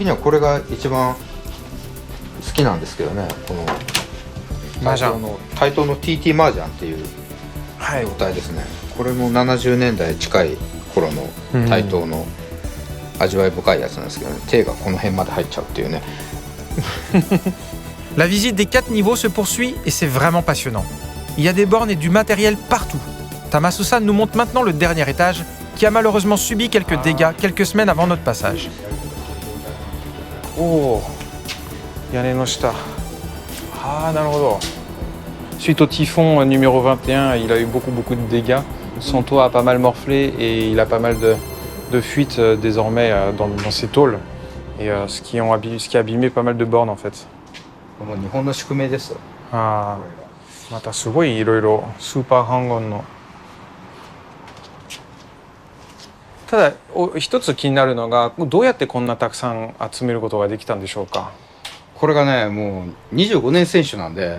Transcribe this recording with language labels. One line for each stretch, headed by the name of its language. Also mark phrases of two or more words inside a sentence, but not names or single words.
Japanese: 分かってるんで、個人的にはこれが一番きなんですけどね、この麻雀対等の TT 麻雀っていうはい状態ですね。これも70年代近い頃の対等の味わい深いやつなんですけどね、手がこの辺まで入っちゃうっていうね。
French: La visite des 4 niveaux se poursuit et c'est vraiment passionnant. Il y a des bornes et du matériel partout. Tamasusan nous montre maintenant le dernier étage qui a malheureusement subi quelques dégâts quelques semaines avant notre passage.
Japanese: おお、屋根の下。ああ、なるほど。
French: Suite au typhon numéro 21, il a eu beaucoup de dégâts. Son toit a pas mal morflé et il a pas mal de fuites désormais dans ses tôles. Et ce qui a abîmé pas mal de bornes en fait.
Japanese: もう日本の宿命ですよ。ああ、またすごいいろいろスーパーハンゴンの。ただ一つ気になるのが、どうやってこんなたくさん集めることができたんでしょうか。これがね、もう25年選手なんで、